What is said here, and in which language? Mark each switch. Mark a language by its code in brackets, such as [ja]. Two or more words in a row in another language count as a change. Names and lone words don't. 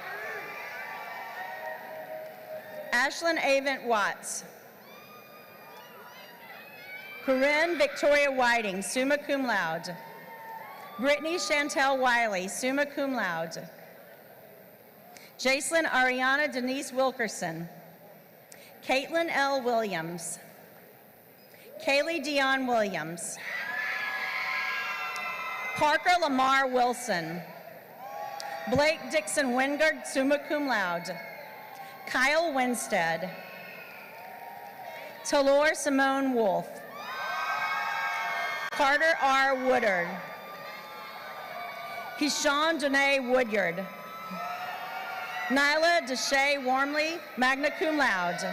[en] Ashlyn Avent Watts. Corinne Victoria Whiting, [la] summa cum laude. [en] Brittany Chantel Wiley, [la] summa cum laude. [en] Jacelyn Ariana Denise Wilkerson. Caitlin L. Williams. Kaylee Dion Williams. Parker Lamar Wilson. Blake Dixon Wingard, [la] summa cum laude. [en] Kyle Winstead. Talor Simone Wolf. Carter R. Woodard. Keyshawn Danae Woodyard. Nyla Deshay Warmley, [la] magna cum laude.